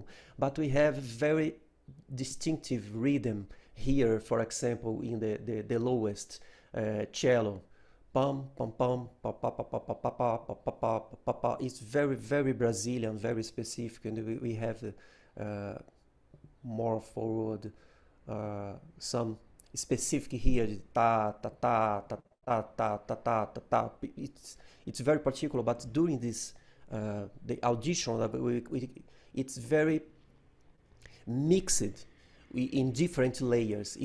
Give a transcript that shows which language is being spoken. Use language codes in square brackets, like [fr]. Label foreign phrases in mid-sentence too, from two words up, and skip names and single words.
[en] But we have very distinctive rhythm here, for example, in the lowest cello. Pam, pam, pam, pa, pa, pa, pa, pa, pa, pa, pa, pa, pa, pa. It's very, very Brazilian, very specific. And we have more forward, some specific here, ta, ta, ta, ta, ta, ta, ta, ta, ta, ta. It's very particular, but during this, the audition, it's very mixed in different layers.